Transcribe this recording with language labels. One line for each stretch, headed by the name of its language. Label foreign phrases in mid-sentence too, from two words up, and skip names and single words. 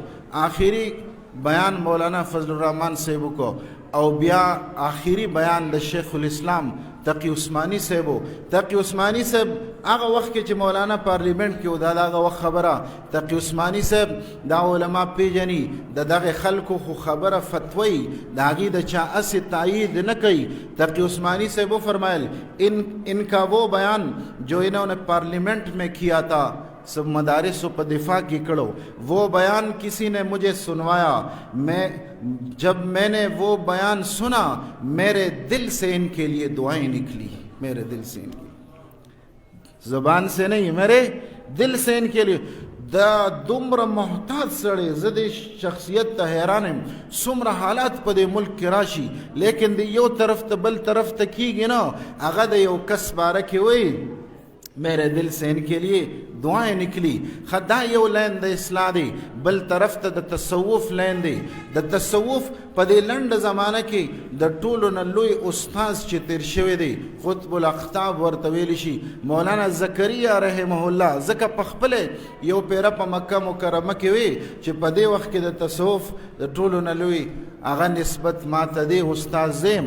Pashto: آخري بیان مولانا فضل الرحمن صاحب کو او بیا آخري بیان د شیخ الاسلام تقي عثماني صاحب. تقي عثماني صاحب هغه وخت کې چې مولانا پارلیمنٹ کې و دا هغه وخت خبره. تقي عثماني صاحب دا علما پیژني د دغه خلکو خو خبره فتوی د هغې د چا اسې تایید نه کوي.
Urdu: تقي عثماني صاحب فرمایل ان کا وہ بیان جو انہوں نے پارلیمنٹ میں کیا تھا سب مدارس و دفاع کی کڑو وہ بیان کسی نے مجھے سنوایا. جب میں نے وہ بیان سنا میرے دل سے ان کے لیے دعائیں نکلی. میرے دل سے ان کی زبان سے نہیں میرے دل سے ان کے لیے.
Pashto: دا دومره محتاط سړی زه د شخصیت ته حیران یم. څومره حالات په دې ملک کې راشي لیکن د یو طرف ته بل طرف ته کیږي نه. هغه د یو کس باره کې وایي
Urdu: میرے دل سے ان کے لیے دعائیں نکلی.
Pashto: خدا یو لین د اصلاح دی. بل طرف ته د تصوف لین دی. د تصوف په دې لنډه زمانه کې د ټولو نه لوی استاذ چې تیر شوی دی
Arabic: قطب الاقطاب
Pashto: ورته ویلی شي مولانا زکریا
Arabic: رحمه الله.
Pashto: ځکه په خپله یو پیره په مکه مکرمه کې وی چې په دې وخت کې د تصوف د ټولو نه لوی هغه نسبت ما ته دی استاد زیم.